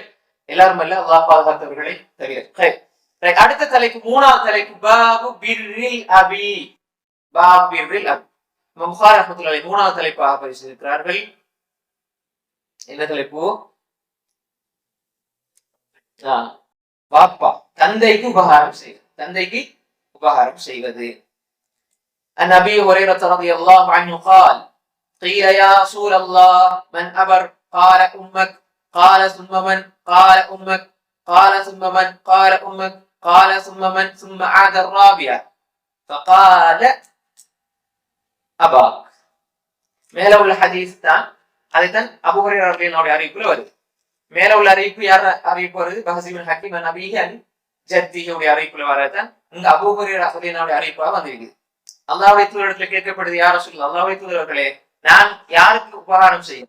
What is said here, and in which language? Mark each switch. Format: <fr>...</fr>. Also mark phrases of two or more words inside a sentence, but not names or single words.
<ta>எல்லாரும் அல்ல, அல்லாஹ் பாதுகாத்தவர்களை தவிர. அடுத்த தலைப்பு, 3வது தலைப்பு,</ta> <ar>باب بر الأب. باب بر الأب.</ar> <ta>புகாரி</ta> <ar>رحمة الله عليه</ar> <ta>3வது தலைப்பாக பரிசீலிக்கிறார்கள். என்ன தலைப்பு? பாப்பா தந்தைக்கு உபகாரம் செய்வது, தந்தைக்கு உபகாரம் செய்வது.</ta> <ar>عن ابي هريره رضي الله عنه قال قيل يا رسول الله من ابر قال امك قال ثم من قال امك قال ثم من قال امك قال ثم من ثم عاد الرابعة فقال أباك.</ar> <ta>மேல உள்ள ஹதீஸ் தான், அதைத்தான் அபூ ஹுரைரா ரலியல்லாஹு அறிவிப்புல வருது. மேல உள்ள அறிவிப்பு யார் அறிவிப்பு வருது? பஹஸ் இப்னு ஹக்கீம் நபிஹி அன் ஜத்திஹுடைய அறிவிப்புல வரதான் இங்க அபூ ஹுரைரா ரலியல்லாஹு அறிவிப்பாக வந்திருக்குது. அல்லாஹ்வுடைய தூதரிடத்தில் கேட்கப்படுது,</ta> <ar>يا رسول الله,</ar> <ta>அல்லாஹ்வுடைய தூதர்களே, நான் யாருக்கு உபகாரம் செய்யும்?</ta>